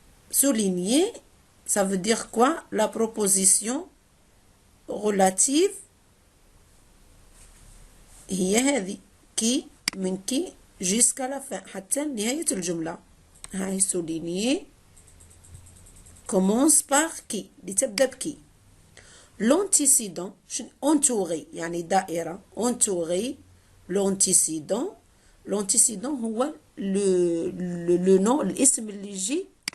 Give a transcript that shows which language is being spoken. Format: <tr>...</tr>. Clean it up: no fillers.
<fr>Souligner ça veut dire quoi? La proposition relative</fr> <ar>هي هذه كي من كي</ar> <fr>jusqu'à la fin</fr> <ar>حتى نهاية الجملة. هاي</ar> <fr>souligner commence par qui</fr> <ar>اللي تبدأ بكي.</ar> <fr>l'antécédent entouré</fr> <ar>يعني دائرة</ar> <fr>entouré l'antécédent</fr> <ar>هو</ar> <fr>le nom</fr> <ar>الاسم اللي يجي</ar>